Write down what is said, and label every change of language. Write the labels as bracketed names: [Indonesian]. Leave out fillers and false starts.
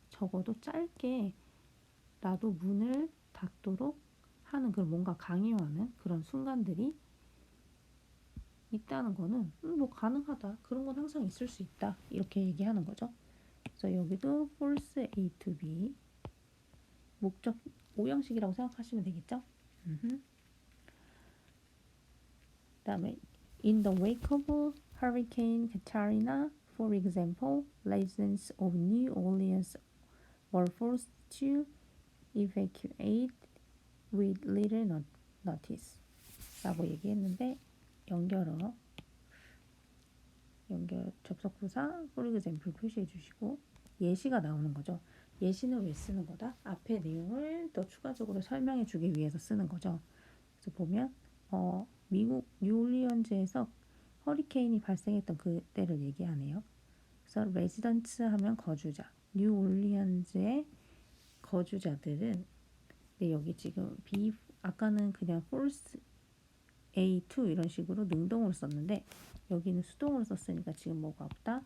[Korean] 적어도 짧게 라도 문을 닫도록 하는 그런 뭔가 강요하는 그런 순간들이 있다는 거는 뭐 가능하다. 그런 건 항상 있을 수 있다. 이렇게 얘기하는 거죠. 그래서 여기도 false A to B 목적 오형식이라고 생각하시면 되겠죠. [English] 그다음에 in the wake of Hurricane Katrina, for example, residents of New Orleans were forced to evacuate with little notice [Korean] 라고 얘기했는데 연결 접속부사 [English] for example [Korean] 표시해 주시고 예시가 나오는 거죠. 예시는 왜 쓰는 거다? 앞에 내용을 더 추가적으로 설명해 주기 위해서 쓰는 거죠. 그래서 보면 미국 뉴올리언즈에서 허리케인이 발생했던 그때를 얘기하네요. 그래서 레지던트 하면 거주자, 뉴올리언즈의 거주자들은 근데 여기 지금 B 아까는 그냥 false A2 이런 식으로 능동으로 썼는데 여기는 수동으로 썼으니까 지금 뭐가 없다?